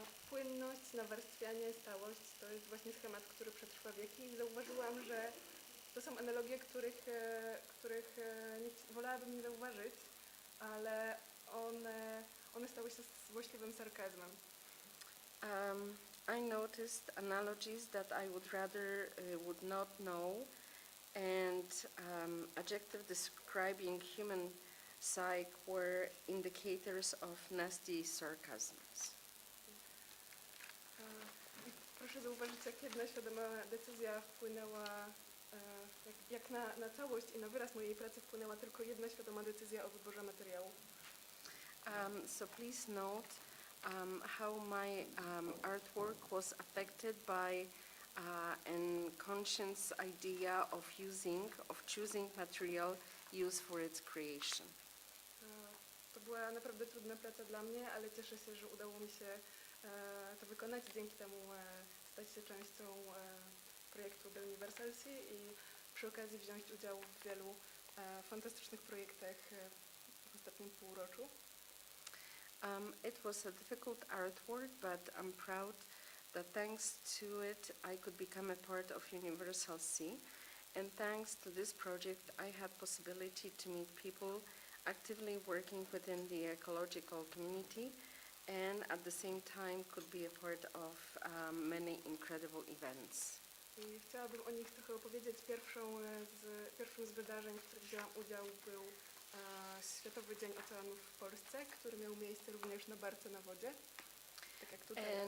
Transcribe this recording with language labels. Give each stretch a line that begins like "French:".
Polish: Płynność, nawarstwianie, stałość to jest właśnie schemat, który przetrwa wieki i zauważyłam, że to są analogie, których wolałabym nie zauważyć, ale one stały się złośliwym sarkazmem.
English: I noticed analogies that I would not know, and adjectives describing human psyche were indicators of nasty sarcasms.
Polish: Proszę zauważyć, jak jedna świadoma decyzja wpłynęła, jak na całość i na wyraz mojej pracy wpłynęła tylko jedna świadoma decyzja o wyborze materiału.
English: So please note how my artwork was affected by an conscious idea of choosing material used for its creation.
Polish: To była naprawdę trudna praca dla mnie, ale cieszę się, że udało mi się to wykonać. Dzięki temu stać się częścią projektu The Universalcy i przy okazji wziąć udział w wielu fantastycznych projektach w ostatnim półroczu.
English: It was a difficult artwork, but I'm proud that thanks to it I could become a part of Universal C. And thanks to this project I had possibility to meet people actively working within the ecological community and at the same time could be a part of many incredible events.
Polish: I chciałabym o nich trochę opowiedzieć. Pierwszym z wydarzeń, w których wzięłam udział, był Światowy Dzień Oceanów w Polsce, który miał miejsce również na barce na wodzie, tak jak tutaj.